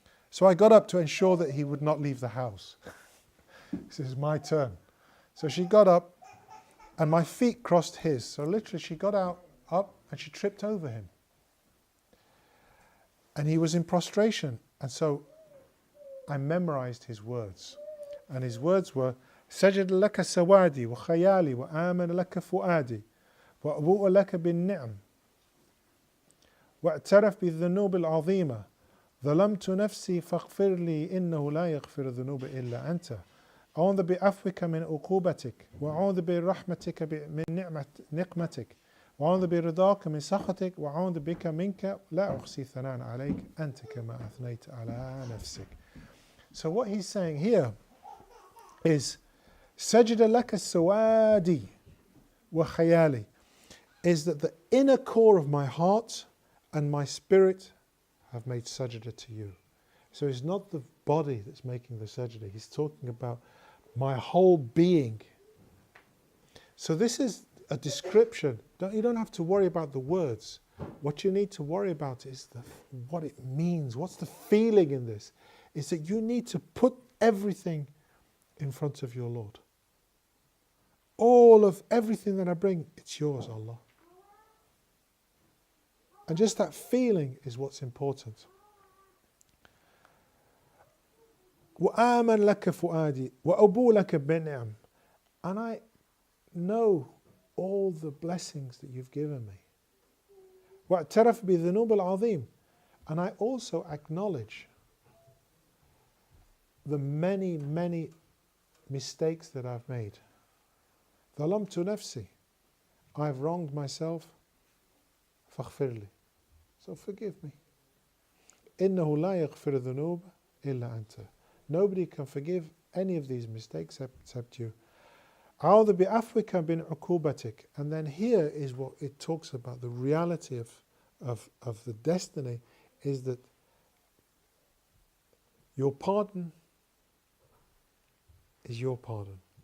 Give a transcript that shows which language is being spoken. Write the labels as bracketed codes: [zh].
[en] So I got up to ensure that he would not leave the house. This is my turn. So she got up and my feet crossed his. So literally she got up and she tripped over him. And he was in prostration. And so I memorized his words. And his words were, [ar] سجد لك سوادي وخيالي وآمن لك فؤادي وأبوء لك بالنعم واعترف بالذنوب العظيمة ظلمت نفسي فاغفر لي إنه لا يغفر الذنوب إلا أنت أعوذ بعفوك من عقوبتك وأعوذ برحمتك من نقمتك وأعوذ برضاك من سخطك وأعوذ بك منك لا أحصي ثناء عليك أنت كما أثنيت على نفسك. [en] So what he's saying here is [ar] سجد لك السوادي وخيالي [en] is that the inner core of my heart and my spirit have made sajda to you. So it's not the body that's making the sajda. He's talking about my whole being. So this is a description. You don't have to worry about the words. What you need to worry about is what it means. What's the feeling in this? Is that you need to put everything in front of your Lord. All of everything that I bring, it's yours, Allah. And just that feeling is what's important. [ar] وآمن لك فؤادي وأبو لك بنعم. [en] And I know all the blessings that you've given me. [ar] واعترف بذنوب العظيم. [en] And I also acknowledge the many, many mistakes that I've made. [ar] ظلمت نفسي. [en] I've wronged myself. [ar] فاغفر لي. [en] So forgive me. [ar] إنه لا يغفر الذنوب إلا أنت. [en] Nobody can forgive any of these mistakes except you. [ar] أعوذ بعفوك من عقوبتك. [en] And then here is what it talks about. The reality of the destiny is that your pardon is your pardon.